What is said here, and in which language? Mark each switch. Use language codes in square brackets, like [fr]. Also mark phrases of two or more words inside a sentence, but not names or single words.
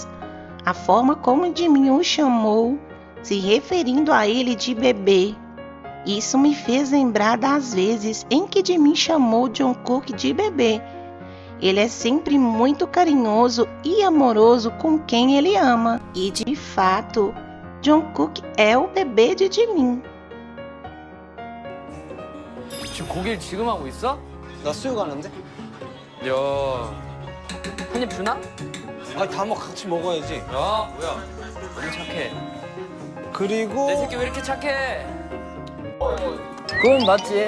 [pt] A forma como Jimin o chamou, se referindo a ele de bebê. Isso me fez lembrar das vezes em que Jimin chamou Jungkook de bebê. Ele é sempre muito carinhoso e amoroso com quem ele ama. E de fato, Jungkook é o bebê de Jimin. [ko] 지금 고기를 지금 하고 있어? 나 수육 하는데? 야, 한 입 주나? 아니 다 같이 먹어야지. 야, 뭐야? 너무 착해. 그리고 내 새끼 왜 이렇게 착해? 그건 맞지.